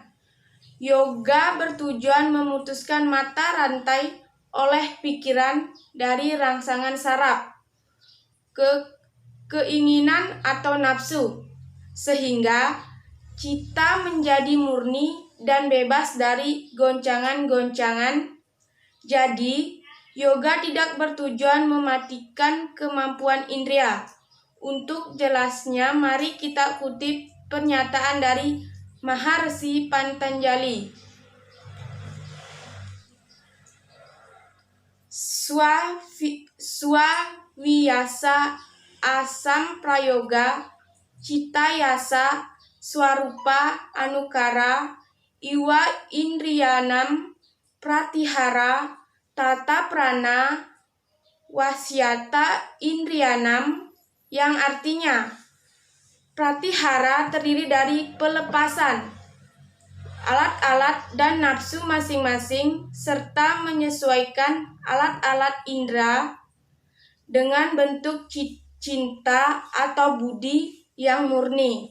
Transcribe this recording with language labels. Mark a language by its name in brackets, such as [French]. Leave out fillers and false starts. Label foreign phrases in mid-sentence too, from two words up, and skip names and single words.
[Indonesian] Yoga bertujuan memutuskan mata rantai oleh pikiran dari rangsangan saraf ke keinginan atau nafsu, sehingga cita menjadi murni dan bebas dari goncangan-goncangan. Jadi, yoga tidak bertujuan mematikan kemampuan indera. Untuk jelasnya, mari kita kutip pernyataan dari Maharshi Patanjali. [Sanskrit] Swaviyasa asam prayoga citayasa swarupa anukara iwa indriyanam pratihara tata prana wasyata indriyanam, [Indonesian] yang artinya pratihara terdiri dari pelepasan alat-alat dan nafsu masing-masing serta menyesuaikan alat-alat indera dengan bentuk cinta atau budi yang murni.